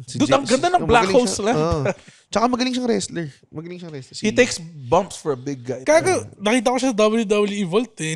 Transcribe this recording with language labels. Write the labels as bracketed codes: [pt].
[tl] Dude, ang ganda ng Black Hole Slam. Tsaka magaling siyang wrestler. [en] He takes bumps for a big guy. [tl] Nakita ko siya sa WWE Vault eh.